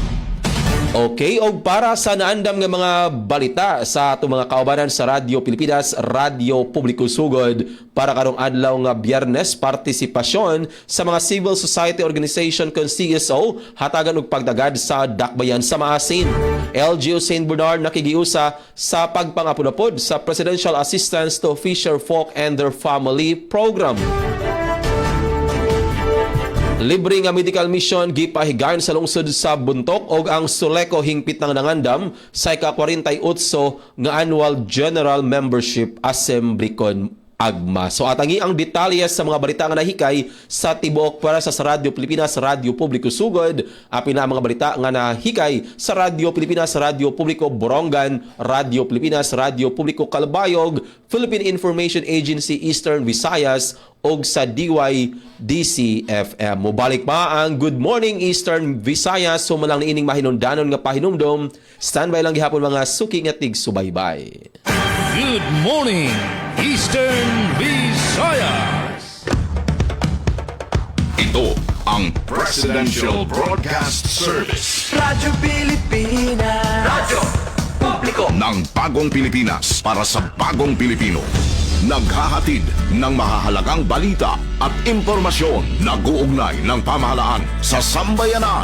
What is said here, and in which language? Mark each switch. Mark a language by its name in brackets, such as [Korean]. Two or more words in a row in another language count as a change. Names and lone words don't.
[Cebuano] Okay, og para sa naandam nga mga balita sa atong mga kaubanan sa Radyo Pilipinas, Radyo Publiko Sugod para karong adlaw nga Biyernes, partisipasyon sa mga [English] civil society organization [Cebuano] kon CSO hatagan og pagdagad sa Dakbayan sa Maasin. LGU St. Bernard nakigiusa sa pagpangapod sa Presidential Assistance to Fisher Folk and Their Family Program. Libre nga medical mission gipahigayon sa lungsod sa Buntok og ang Suleco hingpit nang nangandam sa ika-48 nga Annual General Membership Assembly kon agma. So atangi ang detalye sa mga balita nga nahikay sa tibuok para sa Radyo Pilipinas, Radyo Publiko Sugod, apin na mga balita nga nahikay sa Radyo Pilipinas, Radyo Publiko Borongan, Radyo Pilipinas, Radyo Publiko Calbayog, Philippine Information Agency Eastern Visayas og sa DYDC-FM. Mubalik pa ang Good Morning Eastern Visayas. Sumalang niining mahinundanon nga pahinumdom. Standby lang gihapon mga suki nga tig subaybay. [English] Good morning, Eastern Visayas. [Filipino] Ito ang Presidential Broadcast Service Radyo Pilipinas. Radyo Publiko. ng Bagong Pilipinas para sa Bagong Pilipino. Naghahatid ng mahahalagang balita at impormasyon na guugnay ng pamahalaan sa sambayanan.